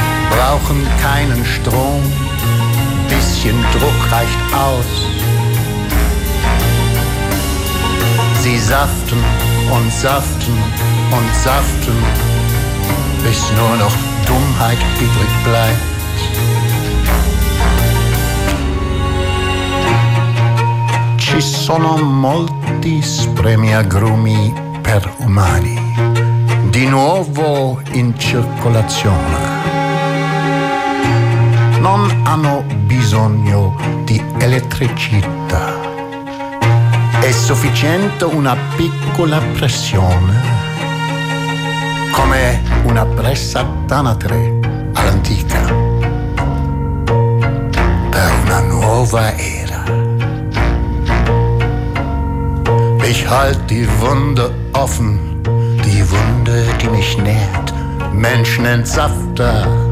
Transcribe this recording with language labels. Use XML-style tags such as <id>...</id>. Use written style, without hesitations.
<de>Brauchen keinen Strom, bisschen Druck reicht aus. Sie saften und saften und saften, bis nur noch Dummheit übrig bleibt.</de> <it>Ci sono molti spremi agrumi per umani, di nuovo in circolazione. Non hanno bisogno di elettricità. È sufficiente una piccola pressione, come una pressa tanatre all'antica, per una nuova era.</it> <de>Ich halte die Wunde offen, die Wunde, die mich nährt, Menschen entsafter.</de>